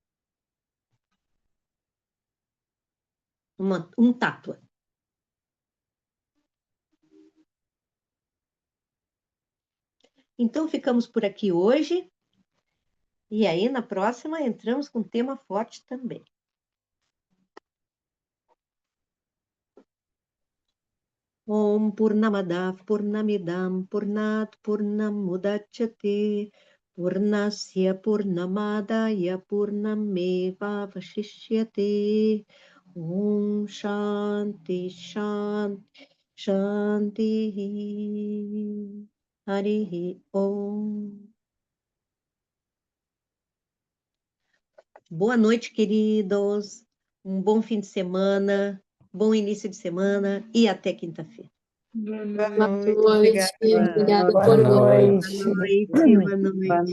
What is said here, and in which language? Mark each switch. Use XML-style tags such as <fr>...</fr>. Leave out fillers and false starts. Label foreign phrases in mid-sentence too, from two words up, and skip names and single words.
<pt>Um tattva. Então, ficamos por aqui hoje. E aí, na próxima, entramos com um tema forte também.</pt> <sa>Om Purnamadav Purnamidam Purnat Purnamudachyate Purnasya Purnamadaya Purnameva Vashishyate Om Shanti Shanti Shanti Harihi Om.</sa> <pt>Boa noite, queridos. Um bom fim de semana, bom início de semana e até quinta-feira. Boa Boa noite. noite. Boa noite, Obrigada. obrigada Boa por noite. Boa noite, boa</pt>